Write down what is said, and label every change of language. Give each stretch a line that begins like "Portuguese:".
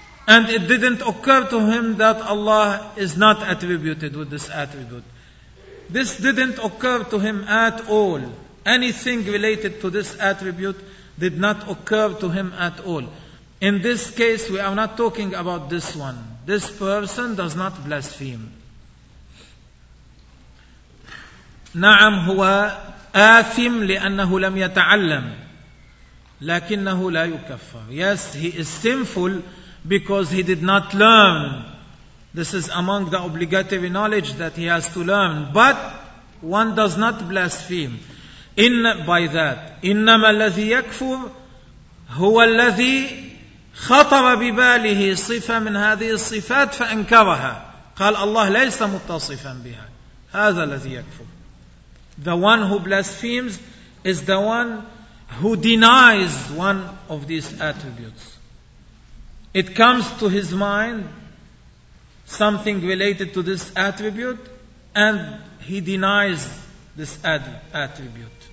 English: And it didn't occur to him that Allah is not attributed with this attribute. This didn't occur to him at all. Anything related to this attribute did not occur to him at all. In this case, we are not talking about this one. This person does not blaspheme.
Arabic: نعم هو آثم لأنه لم يتعلم لكنه لا يكفر.
English: Yes, he is sinful because he did not learn. This is among the obligatory knowledge that he has to learn. But one does not blaspheme. In by that,
Arabic: إنما الذي يكفر هو الذي خطر بباله صفة من هذه الصفات فأنكرها. قال الله ليس متصفا بها. هذا الذي يكفر.
English: The one who blasphemes is the one who denies one of these attributes. It comes to his mind something related to this attribute and he denies this attribute.